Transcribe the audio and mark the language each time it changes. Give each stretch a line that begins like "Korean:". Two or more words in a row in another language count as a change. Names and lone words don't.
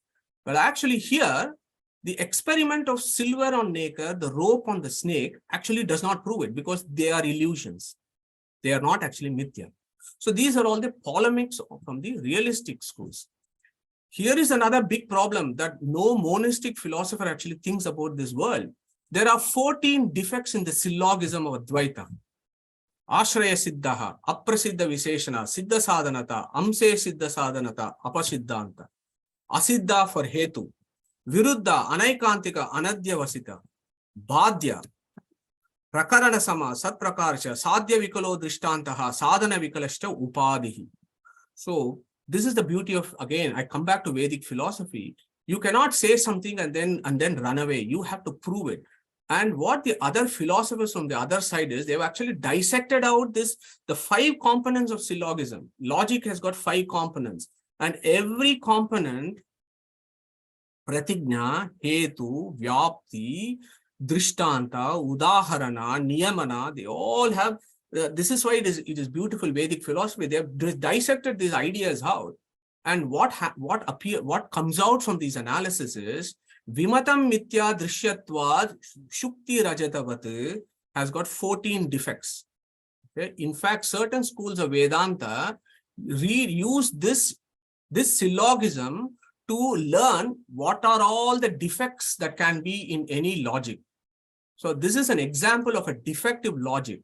English: But actually here, the experiment of silver on nacre, the rope on the snake, actually does not prove it because they are illusions. They are not actually mithya. So these are all the polemics from the realistic schools. Here is another big problem that no monistic philosopher actually thinks about this world. There are 14 defects in the syllogism of Advaita.
Sanskrit: Ashraya siddhaha, aprasiddha visheshana, siddha sadhanata, amse siddha sadhanata, apasiddhanta. Asiddha for hetu, viruddha, anaikantika, anadyavasita, bhadya, prakarana sama, satprakarsha, sadhya vikalo drishtantaha, sadhana vikalashta upadihi.
English: So this is the beauty of, again, I come back to Vedic philosophy. You cannot say something and then run away. You have to prove it. And what the other philosophers from the other side is, they've actually dissected out the 5 components of syllogism. Logic has got 5 components. And every component,
Sanskrit: pratigna, hetu, vyapti, drishtanta, udaharana, niyamana,
English: they all have. This is why it is beautiful Vedic philosophy. They have dissected these ideas out, and what comes out from these analysis is
Sanskrit: vimatam mithya drishyatvad shukti rajatavat
English: has got 14 defects. Okay? In fact, certain schools of Vedanta use this syllogism to learn what are all the defects that can be in any logic. So this is an example of a defective logic.